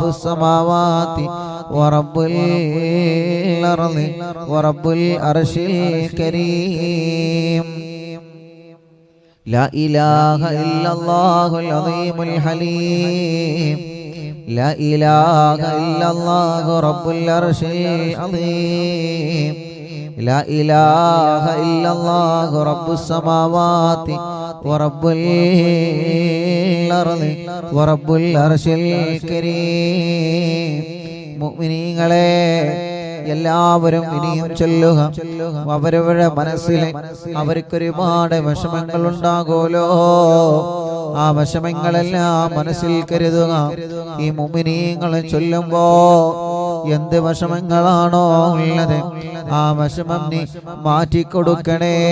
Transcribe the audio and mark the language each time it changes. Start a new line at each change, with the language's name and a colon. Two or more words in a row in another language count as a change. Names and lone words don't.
Arabic: السماوات ورب الأرض ورب العرش الكريم لا إله إلا الله العظيم الحليم لا إله إلا الله رب العرش العظيم لا إله إلا الله رب السماوات ورب الأرض ورب العرش الكريم
Malayalam: മുഅ്മിനീങ്ങളെ എല്ലാവരും ഇനിയും ചൊല്ലുക അവരവരുടെ മനസ്സിൽ അവർക്കൊരുപാട് വിഷമങ്ങൾ ഉണ്ടാകുമല്ലോ ആ വിഷമങ്ങളെല്ലാം മനസ്സിൽ കരുതുക ഈ മുഅ്മിനീങ്ങൾ ചൊല്ലുമ്പോ എന്ത് വിഷമങ്ങളാണോ ഉള്ളത് ആ വിഷമം നീ മാറ്റിക്കൊടുക്കണേ